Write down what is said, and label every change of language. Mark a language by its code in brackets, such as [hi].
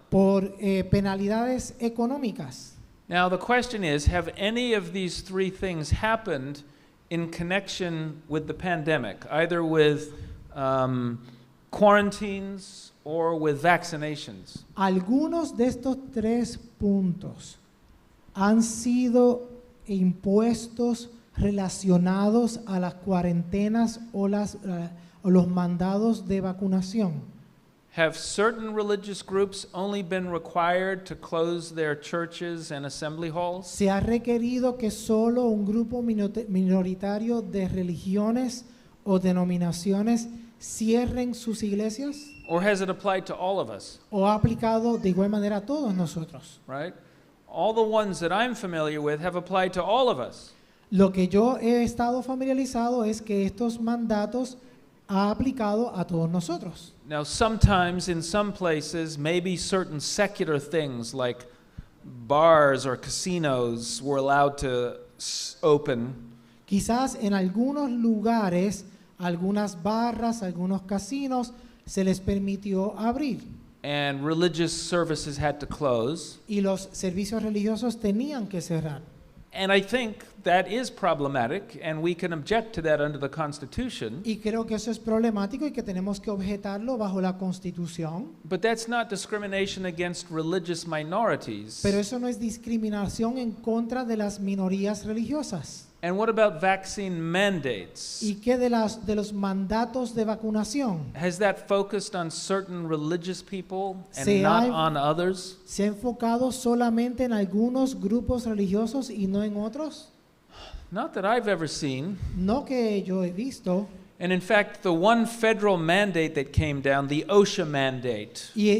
[es] por penalidades económicas. [en] Now the question is, have any of these three things happened in connection with the pandemic, either with quarantines or with vaccinations? [es] Algunos de estos 3 puntos han sido impuestos relacionados a las cuarentenas o los mandados de vacunación. [en] Have certain religious groups only been required to close their churches and assembly halls? [es] ¿Se ha requerido que solo un grupo minoritario de religiones o denominaciones cierren sus iglesias? [en] Or has it applied to all of us? [es] ¿O ha aplicado de igual manera a todos nosotros? [en] Right? All the ones that I'm familiar with have applied to all of us. [es] Lo que yo he estado familiarizado es que estos mandatos ha aplicado a todos nosotros. [en] Now, sometimes in some places, maybe certain secular things like bars or casinos were allowed to open. [es] Quizás en algunos lugares, algunas barras, algunos casinos, se les permitió abrir [en] And religious services had to close. [es] y los servicios religiosos tenían que cerrar. [en] And I think that is problematic, and we can object to that under the Constitution. [es] Y creo que eso es problemático y que tenemos que objetarlo bajo la Constitución. [en] But that's not discrimination against religious minorities. [es] Pero eso no es discriminación en contra de las minorías religiosas. [en] And what about vaccine mandates? [es] ¿Y qué de los mandatos de vacunación? [en] Has that focused on certain religious people and [es] Se [en] not [es] ha- [en] on others? [es] ¿Se ha enfocado solamente en algunos grupos religiosos y no en otros? [en] Not that I've ever seen. [es] No que yo he visto. [en] And in fact, the one federal mandate that came down, the Osha Mandate,